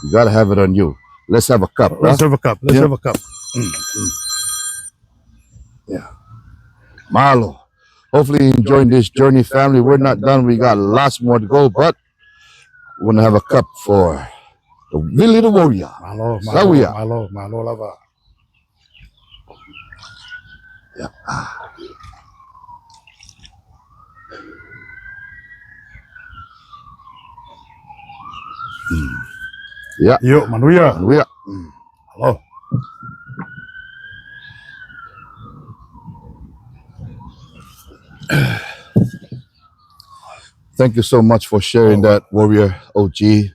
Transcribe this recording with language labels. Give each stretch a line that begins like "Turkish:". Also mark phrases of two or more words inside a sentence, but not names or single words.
English: You gotta have it on you. Let's have a cup. Let's Huh? have a cup. Let's Yeah. have a cup. Yeah. Malo. Hopefully you're enjoying this journey, family. We're not done. We got lots more to go, but we're gonna have a cup for the Vili the warrior. Malo, Sawiya.
Samoan: malo lava.
English: Yeah. Yeah. Yo, manuya. We are. Hello. Thank you so much for sharing that, Warrior OG.